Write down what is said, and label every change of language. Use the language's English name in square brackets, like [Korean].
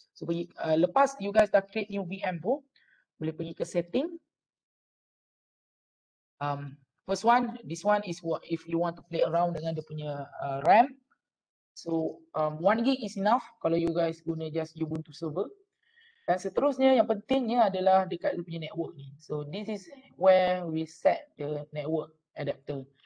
[Malay] So pergi lepas [English] you guys [Malay] dah create new VM tu, boleh pergi ke setting. [English] First one, this one is what if you want to play around [Malay] dengan dia punya RAM. [English] So 1 gig is enough kalau you guys guna just Ubuntu server. [Malay] Dan seterusnya yang pentingnya adalah dekat dia punya network ni. [English] So this is where we set the network adapter.